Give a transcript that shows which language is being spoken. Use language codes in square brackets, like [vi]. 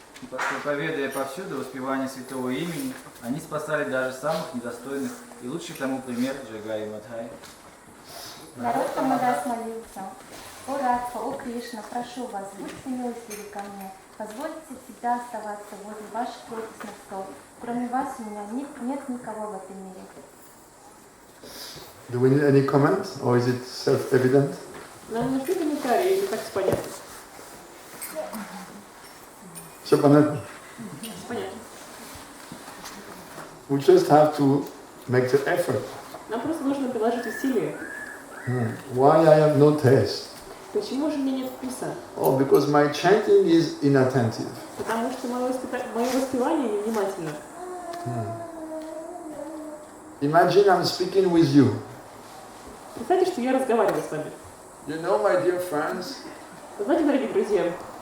[ru] Проповедуя повсюду воспевание святого имени, они спасали даже самых недостойных, и лучший тому пример Джагай и Мадхай. Народ Тамадас молился: «О Радха, о Кришна, прошу вас, будьте милостивы ко мне, позвольте всегда оставаться возле ваших лотосных стоп. Кроме вас у меня нет никого в этом мире». [en] Do we need any comments, or is it self-evident? [ru] Нам нужны комментарии, или так понятно? Все понятно? Понятно. [en] We just have to make the effort. [ru] Нам просто нужно приложить усилия. [en] Why I have no taste? [ru] Почему же у меня нет вкуса? [en] Oh, because my chanting is inattentive. [ru] Потому что мое воспевание невнимательно. [en] Imagine I'm speaking with you. [ru] Представьте, что я разговариваю с вами. [en] You know, my dear friends, [ru] Вы знаете, дорогие друзья,